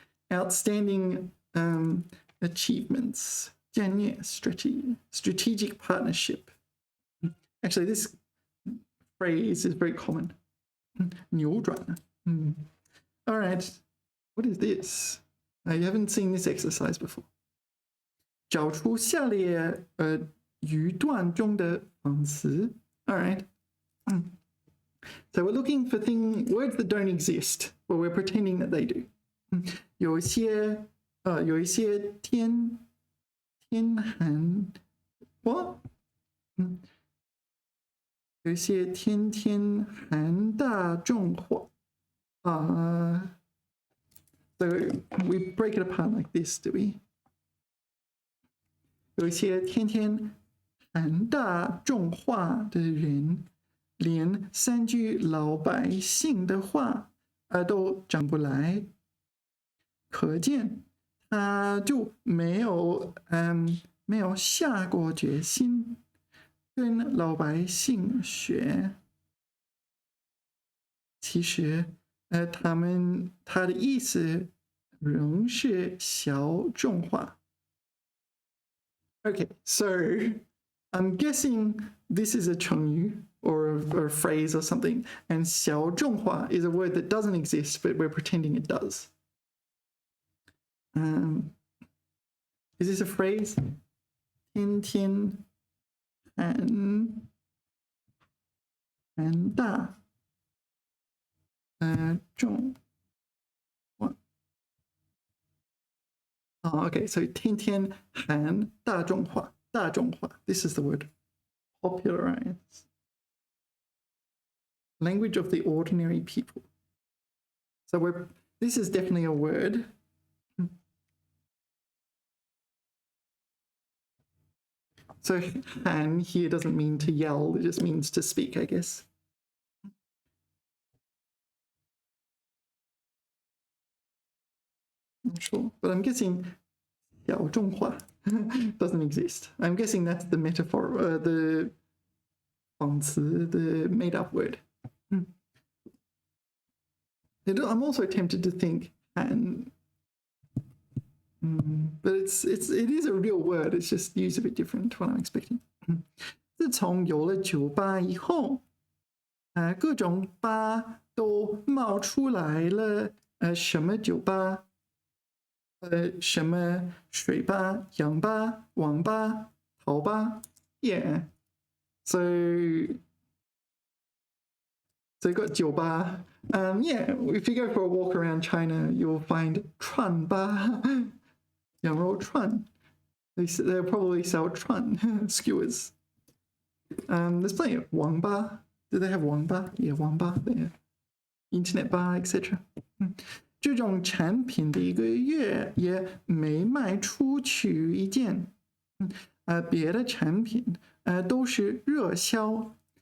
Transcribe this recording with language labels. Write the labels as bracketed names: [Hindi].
[English] Outstanding achievements. 战略 strategic partnership. Actually, this phrase is very common. 扭转. All right. What is this? You haven't seen this exercise before. [Chinese] 找出下列语段中的仿词. [English] All right. So we're looking for words that don't exist, but we're pretending that they do. [Chinese] 有一些天寒 [English] what? [Chinese] 有一些天寒大众化 [English] So we break it apart like this, do we? [Chinese] 有一些天寒大众化的人，连3句老百姓的话都讲不来，可见他就没有下过决心跟老百姓学。其实他的意思仍是小众化。 [English] Okay, so I'm guessing this is a 成语 or a phrase or something, and 小众化 is a word that doesn't exist, but we're pretending it does. Is this a phrase? 天寒大众化。 Okay, so 天寒大众化。 This is the word. Popularize. Language of the ordinary people. So this is definitely a word. So han here doesn't mean to yell, it just means to speak, I guess. Not sure, but I'm guessing 小众化 doesn't exist. I'm guessing that's the metaphor, the 仿词, the made-up word. I'm also tempted to think han, but it is a real word. It's just used a bit different to what I'm expecting. [Chinese] 自从有了酒吧以后，各种吧都冒出来了。什么酒吧？什么水吧、氧吧、网吧、淘吧 [English] Yeah. So you got 酒吧. Yeah, if you go for a walk around China, you'll find 串吧, 羊肉串. They'll probably sell 串 skewers. There's plenty of 网吧. Do they have 网吧? Yeah, 网吧 there. Internet bar, etc. [Chinese] 这种产品的一个月也没卖出去一件，别的产品都是热销。